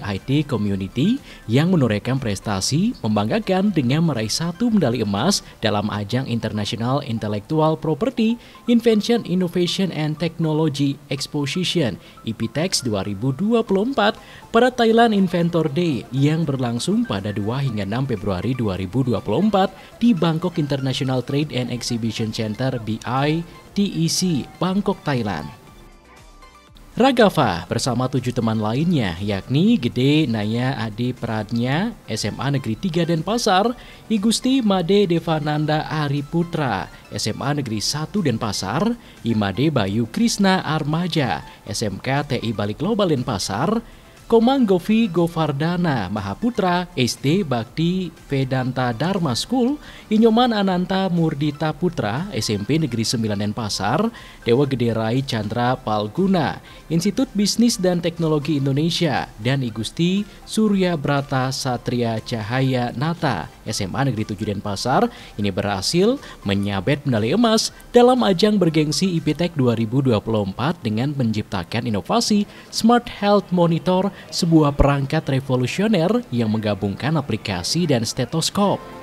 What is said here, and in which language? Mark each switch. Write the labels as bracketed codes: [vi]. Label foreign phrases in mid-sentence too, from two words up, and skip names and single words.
[id] IT Community yang menorehkan prestasi membanggakan dengan meraih 1 medali emas dalam ajang International Intellectual Property Invention Innovation and Technology Exposition IPTEX 2024 pada Thailand Inventor Day yang berlangsung pada 2 hingga 6 Februari 2024 di Bangkok International Trade and Exhibition Center BITEC, Bangkok, Thailand. Raghava bersama 7 teman lainnya yakni Gede Naya Adi Pradnya SMA Negeri 3 Denpasar, Igusti Made Devananda Ari Putra SMA Negeri 1 Denpasar, Imade Bayu Krishna Armaja SMK TI Bali Global Denpasar, Komang Govi Govardana Mahaputra SD Bakti Vedanta Dharma School, Inyoman Ananta Murdita Putra SMP Negeri 9 Denpasar, Dewa Gede Rai Chandra Palguna Institut Bisnis dan Teknologi Indonesia, dan Igusti Surya Brata Satria Cahaya Nata SMA Negeri 7 Denpasar ini berhasil menyabet medali emas dalam ajang bergengsi IPTEC 2024 dengan menciptakan inovasi Smart Health Monitor, sebuah perangkat revolusioner yang menggabungkan aplikasi dan stetoskop.